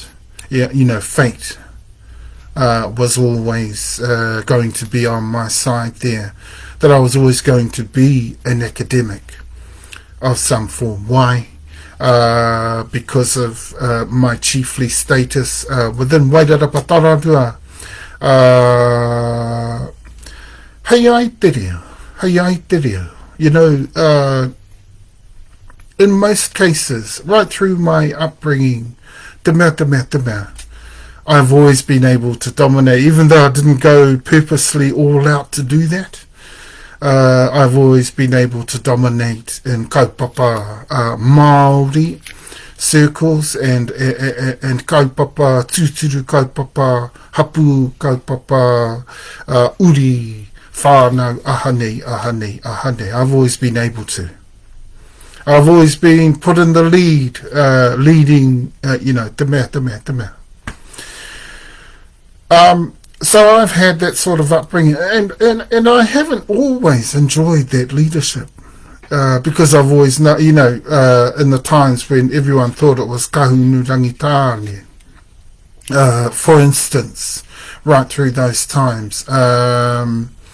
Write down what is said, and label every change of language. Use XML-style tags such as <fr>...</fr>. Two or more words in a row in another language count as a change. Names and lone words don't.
<en>Yeah, you know, fate was always going to be on my side there. That I was always going to be an academic of some form. Why? Because of my chiefly status within Wairarapa Tarantua.</en> <mi>Hei ai te reo.</mi> <en>You know, in most cases, right through my upbringing,</en> <mi>te mea,</mi> <en>I've always been able to dominate, even though I didn't go purposely all out to do that. I've always been able to dominate in</en> <mi>kaupapa Māori</mi> <en>circles and</en> <mi>kaupapa Tuturu, kaupapa Hapu, kaupapa uri, whānau, ahane.</mi> <en>I've always been able to. I've always been put in the lead, leading, you know,</en> <mi>te mea.</mi> <en>So I've had that sort of upbringing, and I haven't always enjoyed that leadership, because I've always, you know, in the times when everyone thought it was kahunu rangitāne, for instance, right through those times, the</en>